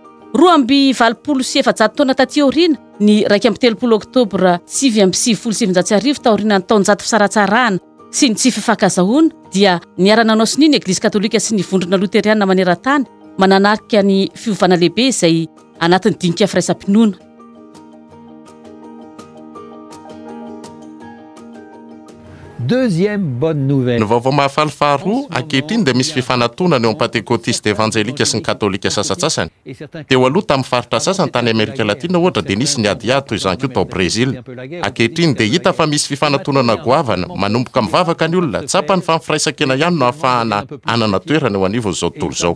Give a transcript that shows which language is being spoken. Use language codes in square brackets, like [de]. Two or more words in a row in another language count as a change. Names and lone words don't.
[mg] 227 taona taty aoriana ny 17 oktobra 1770 taorian'ny taonjato fisaratsarahana sy ny tsy fifankazahoana dia niara-nanao siny ny Eglizy Katolika sy ny vondrona Loteriana maneran-tany mananarika ny fiovana lehibe izay anatin'ny dinika firaisam-pinoana. [fr] Deuxième bonne nouvelle. [mg] Ny vaovao mahafaly faharoa ankehitriny dia misy fifanantonana eo amin'ny pentécôtiste évangélika sy ny katolika sasatsasany. Teo aloha tamin'ny faritra sasany tany Amerika Latina ohatra dia nisy ny adiady toy izany koa tao Brésil. Ankehitriny dia hita fa misy fifanantonana goavana manomboka mivavaka ny olona tsapany fa mifiraisakena ihany no ahafahana anana toerana eo anivon'izao tontolo izao.